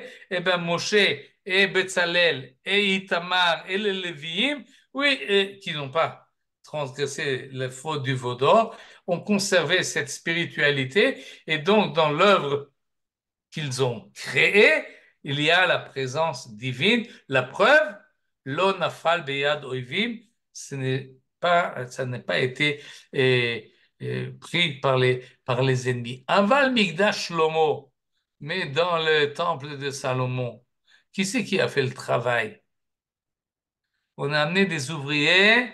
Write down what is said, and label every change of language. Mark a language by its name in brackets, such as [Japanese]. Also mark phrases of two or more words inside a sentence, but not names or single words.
[French] Eh bien, Moshe et Betzalel et Itamar et les Lévi'im, oui, qui n'ont pas transgressé les fautes du veau d'or, ont conservé cette spiritualité. Et donc, dans l'œuvre qu'ils ont créée, il y a la présence divine. La preuve, [Hebrew] לא נפל ביד אויבים, [French] ça n'est pas été pris par les ennemis. [Hebrew] אבל מקדש שלמה, [French] mais dans le temple de Salomon, qui c'est qui a fait le travail? On a amené des ouvriers